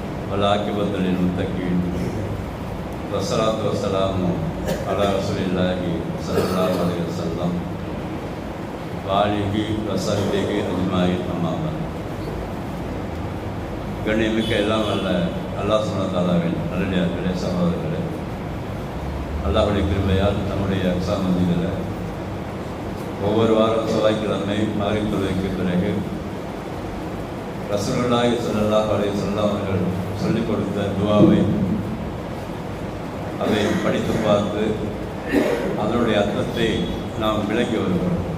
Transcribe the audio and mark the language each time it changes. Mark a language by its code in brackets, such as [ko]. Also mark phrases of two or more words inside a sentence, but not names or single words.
[ar] والعاقبة للمتقين والصلاة والسلام على رسول الله صلى الله عليه وسلم وآله وصحبه أجمعين أما بعد. [ta] கண்ணியமிக்க எல்லாம் அல்ல அல்லாஹ் [ar] سبحانه و تعالى [ta] நல்லடியார்களே, சகோதரர்களே, அல்லாஹ்வுடைய கிருபையால் நம்முடைய அக்ஸா மஸ்ஜிதில் ஒவ்வொரு வாரம் செவ்வாய்க்கிழமை மக்ரிப் தொழுகைக்கு பிறகு [ar] رسول الله صلى الله عليه وسلم [ta] அவர்கள் சொல்லிக் கொடுத்த துஆவை அதை படித்து பார்த்து அதனுடைய அர்த்தத்தை நாம் விளக்கி வருகிறோம்.